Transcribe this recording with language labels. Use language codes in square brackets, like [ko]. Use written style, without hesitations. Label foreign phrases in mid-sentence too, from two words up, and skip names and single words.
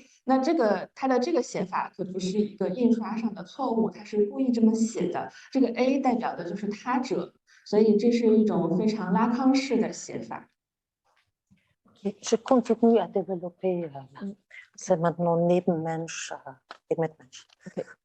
[zh] 那这个它的这个写法可不是一个印刷上的错误，它是故意这么写的。这个 a 代表的就是他者，所以这是一种非常拉康式的写法。 [fr] Je continue à développer. C'est maintenant Nebenmensch et Mitmensch. Okay.